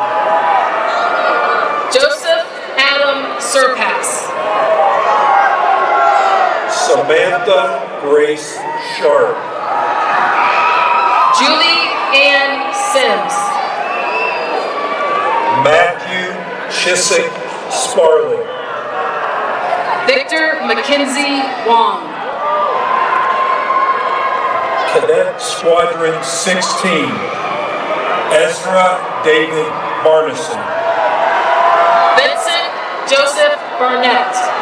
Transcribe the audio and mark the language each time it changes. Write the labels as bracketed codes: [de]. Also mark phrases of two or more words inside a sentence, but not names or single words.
[en] Joseph Adam Surpass. Samantha Grace Sharp. Julie Ann Sims. Matthew Chiswick Sparling. Victor Mackenzie Wong. Cadet Squadron 16. Ezra David Barneson. Vincent Joseph Barnett.